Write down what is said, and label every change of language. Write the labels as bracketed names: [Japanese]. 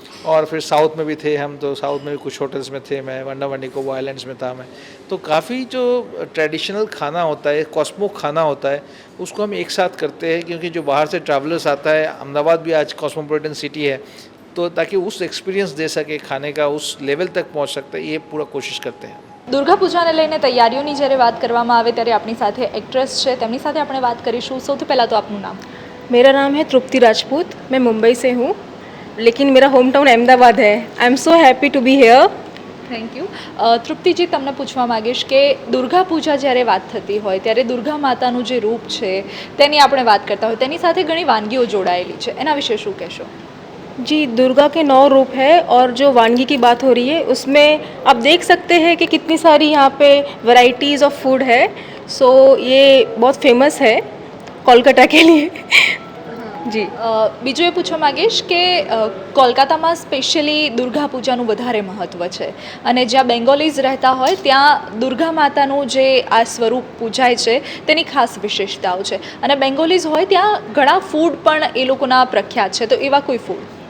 [Hindi] और फिर साउथ में भी थे हम, तो साउथ में भी कुछ होटल्स में थे, मैं वंडावंडिकोवा आइलैंड्स में था मैं। तो काफ़ी जो ट्रेडिशनल खाना होता है, कॉस्मो खाना होता है, उसको हम एक साथ करते हैं, क्योंकि जो बाहर से ट्रैवलर्स आता है, अहमदाबाद भी आज कॉस्मोपॉलिटन सिटी है, तो ताकि उस एक्सपीरियंस दे सके खाने का, उस लेवल तक पहुंच सकते हैं, ये पूरा कोशिश करते हैं। [Gujarati] દુર્ગા પૂજાને લઈને તૈયારીઓની જ્યારે વાત કરવામાં આવે ત્યારે આપણી સાથે એક્ટ્રેસ છે, તેમની સાથે આપણે વાત કરીશું। સૌથી પહેલાં તો આપનું નામ। [Hindi] मेरा नाम है तृप्ति राजपूत, मैं मुंबई से हूँ, लेकिन मेरा होम टाउन अहमदाबाद है। [English] I am so happy to be here. Thank you. [Gujarati] તૃપ્તિજી, તમને પૂછવા માગીશ કે દુર્ગા પૂજા જ્યારે વાત થતી હોય ત્યારે દુર્ગા માતાનું જે રૂપ છે તેની આપણે વાત કરતા હોય, તેની સાથે ઘણી વાનગીઓ જોડાયેલી છે, એના વિશે શું કહેશો? [Hindi] जी, दुर्गा के 9 रूप है, और जो वानगी की बात हो रही है उसमें आप देख सकते हैं कि कितनी सारी यहाँ पे वैरायटीज़ ऑफ फूड है। सो ये बहुत फेमस है कोलकाता के लिए। जी, [Gujarati] બીજું એ પૂછવા માગીશ કે કોલકાતામાં સ્પેશિયલી દુર્ગા પૂજાનું વધારે મહત્ત્વ છે, અને જ્યાં બેંગોલીઝ રહેતા હોય ત્યાં દુર્ગા માતાનું જે આ સ્વરૂપ પૂજાય છે તેની ખાસ વિશેષતાઓ છે, અને બેંગોલીઝ હોય ત્યાં ઘણા ફૂડ પણ એ લોકોના પ્રખ્યાત છે, તો એવા કોઈ ફૂડ?